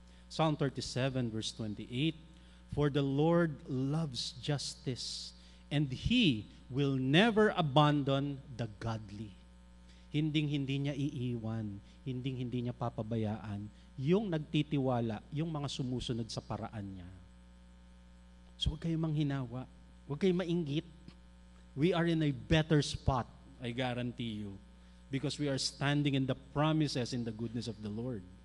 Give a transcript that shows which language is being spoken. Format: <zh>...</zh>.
<en>Psalm 37 verse 28, for the Lord loves justice, and He will never abandon the godly.</en> <tl>Hinding-hindi niya iiwan, hinding-hindi niya papabayaan yung nagtitiwala, yung mga sumusunod sa paraan niya. So huwag kayong manghinawa, huwag kayong mainggit.</tl> <en>We are in a better spot, I guarantee you, because we are standing in the promises in the goodness of the Lord.</en>